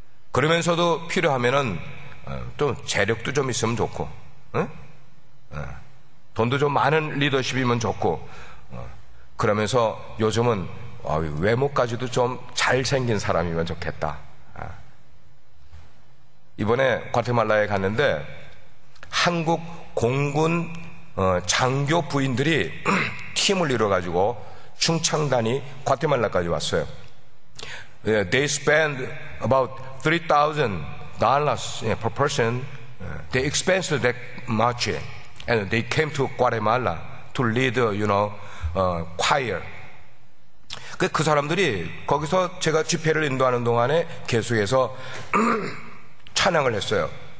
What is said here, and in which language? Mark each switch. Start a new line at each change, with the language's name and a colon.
Korean: 그러면서도 필요하면은 또 재력도 좀 있으면 좋고, 돈도 좀 많은 리더십이면 좋고, 그러면서 요즘은 외모까지도 좀 잘생긴 사람이면 좋겠다. 이번에 과테말라에 갔는데 한국 공군 장교 부인들이 팀을 이뤄가지고 충창단이 과테말라까지 왔어요.
English: They spend about $3,000 per person. They expensed that much, and they came to Guatemala to lead, choir.
Korean: 그 사람들이 거기서 제가 집회를 인도하는 동안에 계속해서 찬양을 했어요.